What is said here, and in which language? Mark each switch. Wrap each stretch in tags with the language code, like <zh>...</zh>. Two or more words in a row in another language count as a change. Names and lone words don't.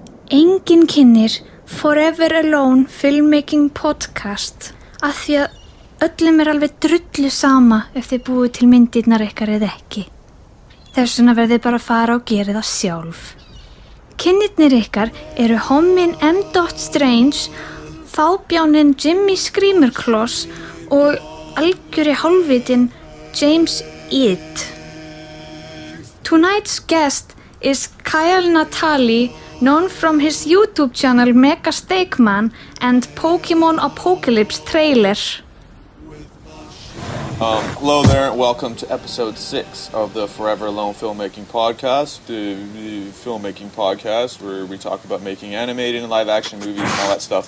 <is>enginn kynnir Forever Alone Filmmaking podcast af því að öllum alveg drullu sama ef þið búið til myndirnar ykkar eða ekki. Þess vegna verðið bara að fara og gera það sjálf. Kynnirnir ykkar eru hommin M. Strange, fábjáninn Jimmy Screamerclaws og algjöri hálfvitinn James Ead.</is> <en>Tonight's guest is Kial Natale, known from his YouTube channel Megasteakman and Pokemon Apocalypse trailer. Hello there, and welcome to episode 6 of the Forever Alone Filmmaking Podcast, the filmmaking podcast where we talk about making animated and live-action movies and all that stuff.</en>